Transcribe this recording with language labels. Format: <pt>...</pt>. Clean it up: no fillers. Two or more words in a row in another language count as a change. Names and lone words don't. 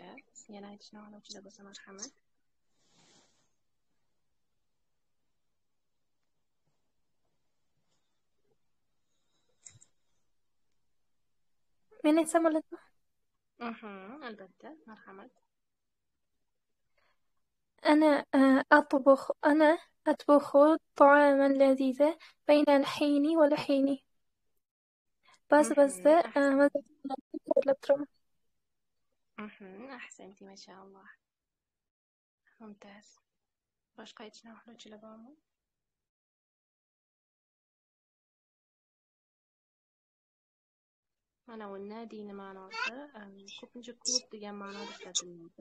<uz>Yana aytishni xohlovchilar bo'lsa marhamat. Men aytsam bo'ladimi? Albatta, marhamat.</uz> <ar>أنا أطبخ طعاما لذيذا بين الحين والحين.</ar> <uz>Ba'zida tayyorlab turaman.</uz> <ar>أحسنتِ، ما شاء الله. Mumtaz.</ar> <uz>Boshqa aytishni xohlovchilar bormi? Mana bu nadini ma'nosi ko'pincha klub degan ma'noda ishlatiladi.</uz>